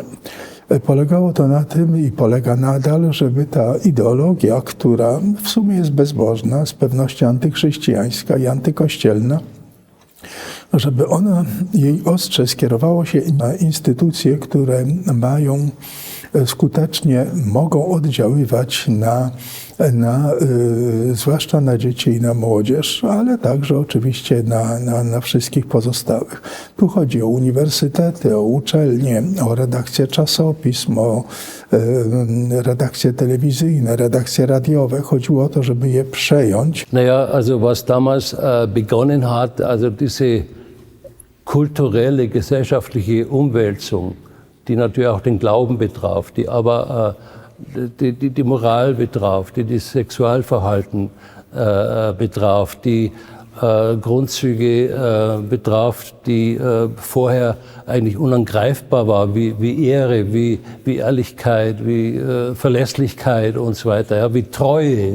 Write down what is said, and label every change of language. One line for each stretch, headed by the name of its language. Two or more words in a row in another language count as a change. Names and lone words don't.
Polish: Polegało to na tym i polega nadal, żeby ta ideologia, która w sumie jest bezbożna, z pewnością antychrześcijańska i antykościelna, żeby ona, jej ostrze skierowało się na instytucje, które mają skutecznie, mogą oddziaływać zwłaszcza na dzieci i na młodzież, ale także oczywiście na wszystkich pozostałych. Tu chodzi o uniwersytety, o uczelnie, o redakcje czasopism, o redakcje telewizyjne, redakcje radiowe. Chodziło o to, żeby je przejąć.
German: Naja, also was damals begonnen hat, also diese kulturelle, gesellschaftliche Umwälzung, die natürlich auch den Glauben betraf, die aber die Moral betraf, die das Sexualverhalten betraf, die Grundzüge betraf, die vorher eigentlich unangreifbar war, wie Ehre, wie Ehrlichkeit, wie Verlässlichkeit und so weiter, ja, wie Treue.